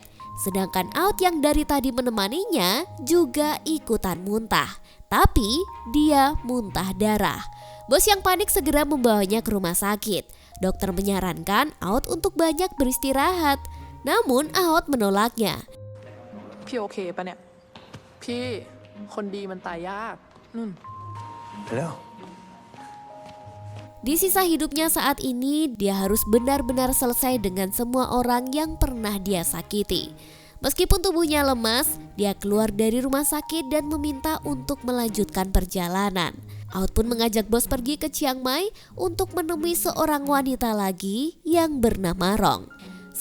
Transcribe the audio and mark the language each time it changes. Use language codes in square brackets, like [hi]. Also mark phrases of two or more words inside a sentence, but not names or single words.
[id] Sedangkan Aot yang dari tadi menemaninya juga ikutan muntah, tapi dia muntah darah. Bos yang panik segera membawanya ke rumah sakit. Dokter menyarankan Aot untuk banyak beristirahat, namun Aot menolaknya. [th] พี่โอเคปะเนี่ย พี่คนดีมันตายยากนู่น แล้ว [id] Di sisa hidupnya saat ini, dia harus benar-benar selesai dengan semua orang yang pernah dia sakiti. Meskipun tubuhnya lemas, dia keluar dari rumah sakit dan meminta untuk melanjutkan perjalanan. Aot pun mengajak bos pergi ke Chiang Mai untuk menemui seorang wanita lagi yang bernama Rong.